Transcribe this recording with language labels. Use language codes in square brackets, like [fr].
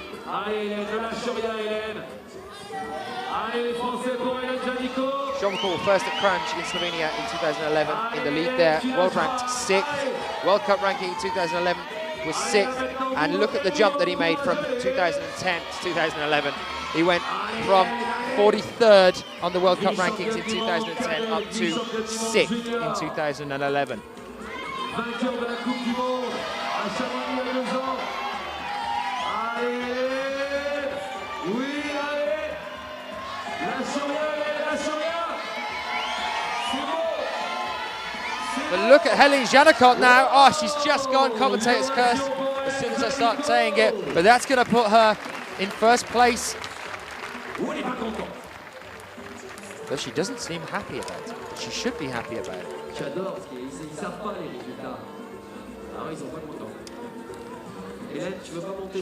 [fr] Allez Hélène, ne lâche rien Hélène. Allez les Français pour Hélène Janicot. [en] Sean McCall first at Crunch in Slovenia in 2011 in the lead there, world ranked 6th. World Cup ranking in 2011 was 6th, and look at the jump that he made from 2010 to 2011. He went from 43rd on the World Cup rankings in 2010 up to 6th in 2011. [fr] Vainqueur de la Coupe du Monde à Chamonix il y a 2 ans. Allez oui, allez. Lâche rien, lâche rien. C'est beau. [en] But look at Helene Janicot now. Oh, she's just gone commentator's curse as soon as I start saying it. But that's going to put her in first place. But she doesn't seem happy about it. She should be happy about it. [fr] J'adore parce qu'ils ne savent pas les résultats. Alors ils sont pas contents. Hélène, tu veux pas monter?